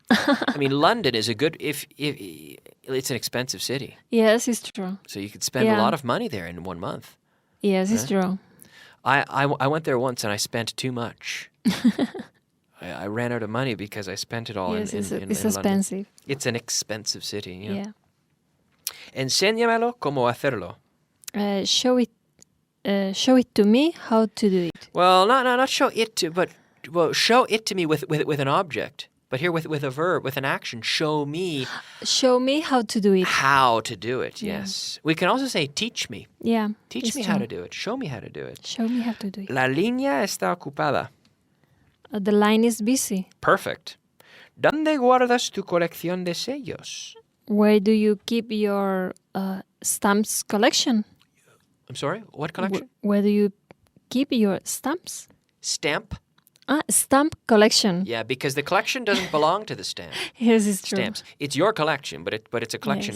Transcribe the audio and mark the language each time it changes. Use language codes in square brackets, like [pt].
[en] I mean, London is a good. If it's an expensive city. Yes, it's true. So you could spend a lot of money there in 1 month. Yes, it's true. I went there once and I spent too much. I ran out of money because I spent it all Yes, in it's London. expensive. It's an expensive city. Yeah. Yeah. [es] Enséñamelo cómo hacerlo. [en] Show it to me how to do it. Well, not show it to, but show it to me with an object. But here with a verb, with an action, show me. Show me how to do it. How to do it, Yeah. yes. We can also say teach me. Yeah. Teach it's me true. how to do it. Show me how to do it. Show me how to do it. [es] La línea está ocupada. [en] The line is busy. Perfect. [es] ¿Dónde guardas tu colección de sellos? [en] Where do you keep your stamps collection? I'm sorry, what collection? Where do you keep your stamps? Stamp? Stamp collection. Yeah, because the collection doesn't belong to the stamp. Yes, it's true. Stamps. It's your collection, but it's a collection